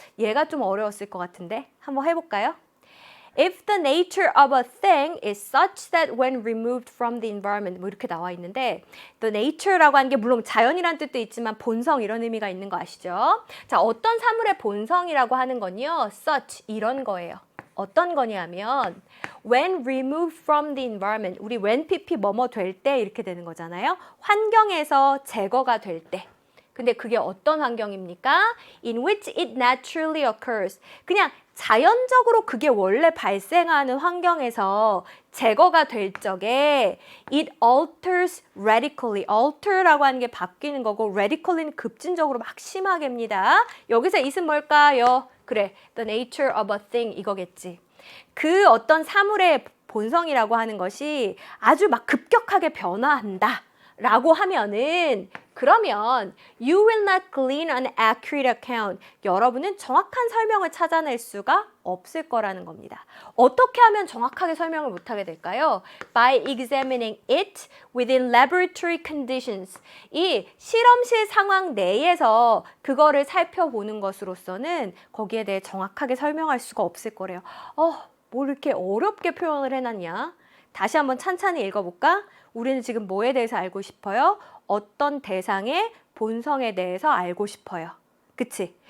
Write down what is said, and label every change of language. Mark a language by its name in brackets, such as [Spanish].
[Korean] 얘가 좀 어려웠을 것 같은데 한번 해볼까요? [English] If the nature of a thing is such that when removed from the environment [Korean] 뭐 이렇게 나와 있는데 the nature라고 하는 게 물론 자연이란 뜻도 있지만 본성 이런 의미가 있는 거 아시죠? 자, 어떤 사물의 본성이라고 하는 건요. such 이런 거예요. 어떤 거냐면 [English] when removed from the environment, [Korean] 우리 when pp 뭐뭐 될 때 이렇게 되는 거잖아요. 환경에서 제거가 될 때. 근데 그게 어떤 환경입니까? [English] In which it naturally occurs. [Korean] 그냥 자연적으로 그게 원래 발생하는 환경에서 제거가 될 적에 [English] it alters radically. [Korean] alter라고 하는 게 바뀌는 거고 radically는 급진적으로 막 심하게입니다. 여기서 it은 뭘까요? 그래, [English] the nature of a thing [Korean] 이거겠지. 그 어떤 사물의 본성이라고 하는 것이 아주 막 급격하게 변화한다 라고 하면은 그러면 [English] you will not glean an accurate account. [Korean] 여러분은 정확한 설명을 찾아낼 수가 없을 거라는 겁니다. 어떻게 하면 정확하게 설명을 못하게 될까요? [English] By examining it within laboratory conditions. [Korean] 이 실험실 상황 내에서 그거를 살펴보는 것으로서는 거기에 대해 정확하게 설명할 수가 없을 거래요. 뭘 이렇게 어렵게 표현을 해놨냐? 다시 한번 찬찬히 읽어볼까? 우리는 지금 뭐에 대해서 알고 싶어요? 어떤 대상의 본성에 대해서 알고 싶어요. 그치?